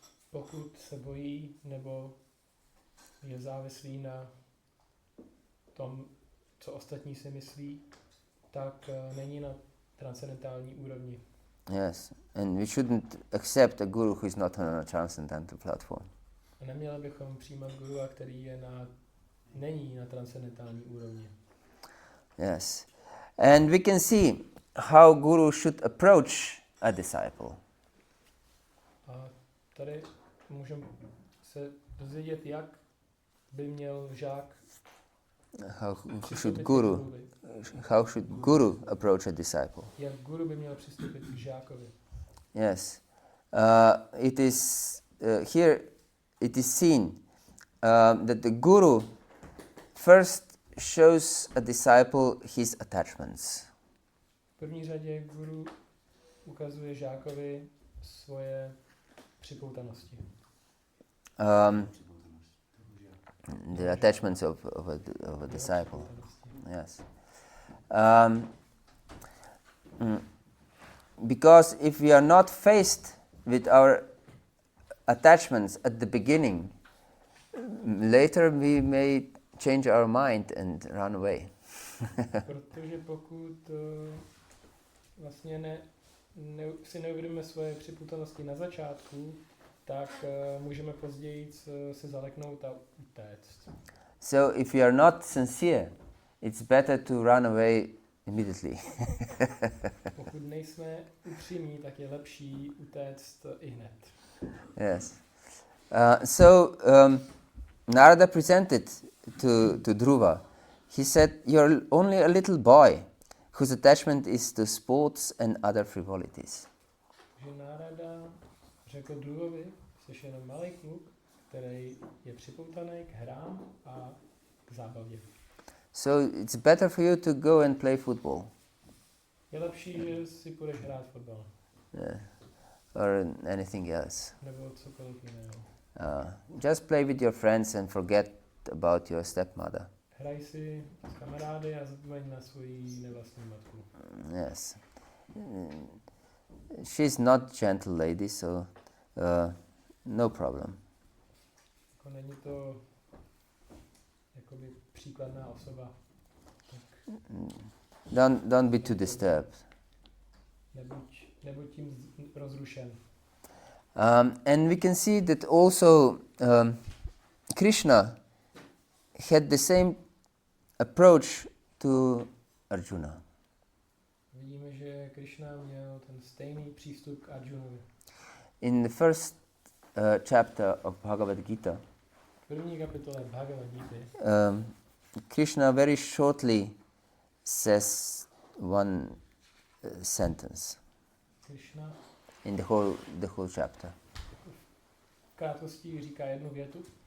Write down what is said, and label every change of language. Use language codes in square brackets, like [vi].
[cs] Pokud se bojí nebo je závislý na tom, co ostatní si myslí, tak není na transcendentální úrovni. [en] Yes, and we shouldn't accept a guru who is not on a transcendental platform. [cs] A neměli bychom přijímat gurua, který není na transcendentální úrovni. [en] Yes, and we can see how guru should approach a disciple. [cs] A tady můžeme se dozvědět, jak by měl žák [en] How should guru approach a disciple? [cs] Jak guru by měl přistoupit k žákovi. [en] Yes, it is here. It is seen that the guru first shows a disciple his attachments. [cs] V první řadě guru ukazuje žákovi svoje připoutanosti. [en] The attachments of a disciple. Yes. Because if we are not faced with our attachments at the beginning, later we may change our mind and run away. [cs] Protože pokud vlastně si neuvědomíme svoje připoutanosti na začátku, tak můžeme později se zaleknout a utéct. [en] So if we are not sincere, it's better to run away immediately. [cs] Pokud nejsme upřímní, tak je lepší utéct ihned. [en] Yes. Narada presented to Dhruva. He said, "You're only a little boy whose attachment is to sports and other frivolities." [cs] Že Narada řekl Dhruvovi, jsi jenom malý kluk, který je připoutaný k hrám a k zábavě. [en] So it's better for you to go and play football. [cs] Je lepší, že si půjdeš hrát fotbal. [en] Yeah. Or anything else. [cs] Nebo cokoliv jiného. [en] Just play with your friends and forget about your stepmother. [cs] Hraj si s kamarády a zapomeň na svoji nevlastní matku. [en] Yes. She's not gentle lady, so no problem. [cs] Jako není to jakoby příkladná osoba. Tak [en] Don't be too disturbed. [cs] Nebuď tím rozrušen. [en] And we can see that also Krishna had the same approach to Arjuna. [cs] Vidíme, že Krišna měl ten stejný přístup k Arjunovi. [en] In the first chapter of Bhagavad-gita, [cs] V první kapitole Bhagavad-gity [en] Krishna very shortly says one sentence [cs] Krišna [en] in the whole chapter. [cs] v krátkosti říká jednu větu.